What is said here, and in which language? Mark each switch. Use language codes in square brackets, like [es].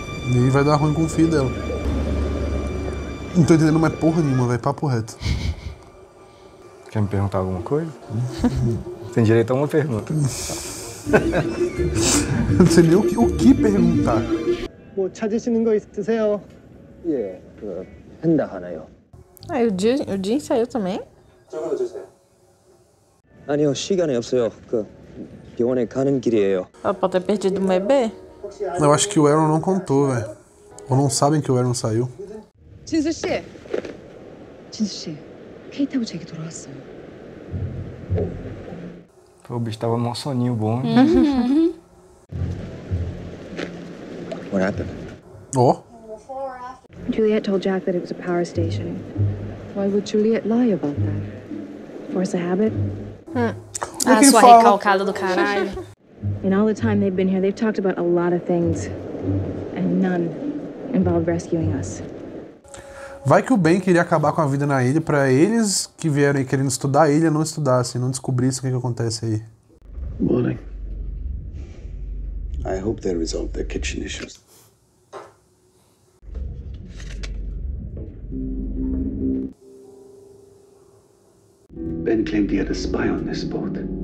[pt] E aí vai dar ruim com o filho dela. Não tô entendendo mais porra nenhuma, vai papo reto. Quer me perguntar alguma coisa? Tem direito a uma pergunta. Eu não sei nem o que perguntar. [ko] 뭐 찾으시는 거 있으세요? 예, 그 펜다 하나요. [pt] Aí o Jin saiu também? [ko] 아니요, 시간이 없어요. 그 병원에 가는 길이에요. [pt] Ela pode ter perdido um bebê? Eu acho que o Aaron não contou, velho. Ou não sabem que o Aaron saiu. [ko] 진수 씨. 진수 씨. 케이트하고 제게 돌아왔어요. [pt] O bicho tava num soninho bom. [en] What happened? Ó. Juliet told Jack that it was a power station. Why would Juliet lie about that? Force a habit? Ah, [pt] quem sua fala? recalcada do caralho. [en] In all the time they've been here, they've talked about a lot of things. And none involved rescuing us. [pt] Vai que o Ben queria acabar com a vida na ilha pra eles que vieram aí querendo estudar a ilha não estudassem, não descobrissem o que acontece aí. [en] Morning. I hope they resolve their kitchen issues. Ben claimed he had a spy on this boat.